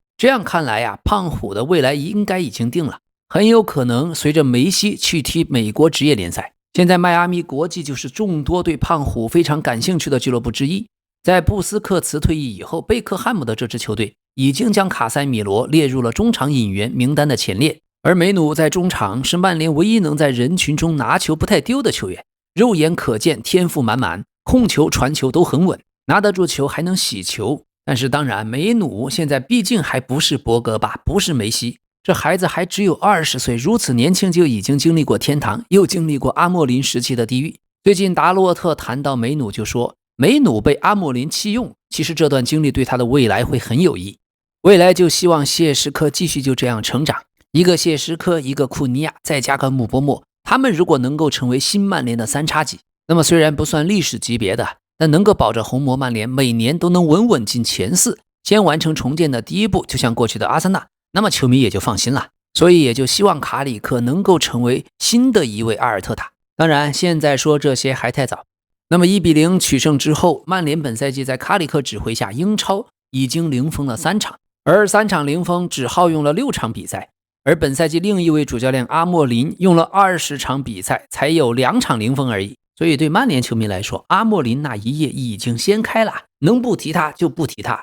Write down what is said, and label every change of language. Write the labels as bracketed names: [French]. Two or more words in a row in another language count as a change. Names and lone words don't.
[Chinese] 這樣看來胖虎的未來應該已經定了，很有可能隨着梅西去踢美國職業聯賽。現在邁阿密國際就是眾多對胖虎非常感興趣的俱樂部之一。在布斯克茨退役以後，貝克漢姆的这支球隊已經將卡塞米羅列入了中場引援名單的前列，而梅努在中場是曼联唯一能在人群中拿球不太丢的球员，肉眼可見天賦满滿，控球傳球都很穩，拿得住球还能洗球。但是当然，梅努现在畢竟還不是博格巴，不是梅西，這孩子還只有20歲，如此年輕就已經經歷過天堂，又經歷過阿莫林時期的地獄。最近達洛特談到梅努就說，梅努被阿莫林棄用，其實這段經歷對他的未來會很有益。未來就希望謝時科繼續就這樣成長，一個謝時科，一個庫尼亞，再加個姆波莫，他們如果能夠成為新曼聯的3叉戟，那麼雖然不算歷史級別的，但能夠保着紅魔曼聯每年都能穩穩進前4，先完成重建的第一步，就像過去的阿森納，那麼球迷也就放心了。所以也就希望卡里克能夠成為新的一位阿尔特塔。當然现在說這些還太早。那麼1-0取勝之後，曼聯本賽季在卡里克指揮下英超已經零封了3場，而3場零封只耗用了6場比賽，而本賽季另一位主教練阿莫林用了20場比賽才有2场零封而已。所以对曼联球迷來說，阿莫林那一頁已經掀開了，能不提他就不提他。